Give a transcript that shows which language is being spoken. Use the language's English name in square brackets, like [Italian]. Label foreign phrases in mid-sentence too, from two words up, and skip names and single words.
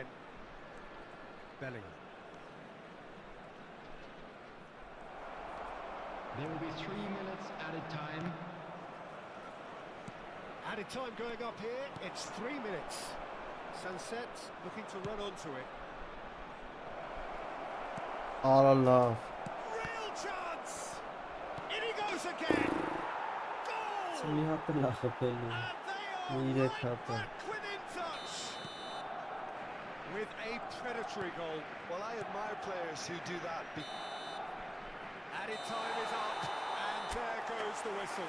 [English] Bellingham. There will be 3 minutes added time. Added time going up here, it's 3 minutes. Sunset looking to run onto it. [Armenian] Արա լավ։ [English] Real chance! In he goes again! Goal! [Armenian] Մի հատ էլ ա խփելու։ [English] And they are [Armenian] Մի [English] right [Armenian] 3 հատ է։ [English] back within touch! With a predatory goal. Well, I admire players who do that. Added time is up, and there goes the whistle.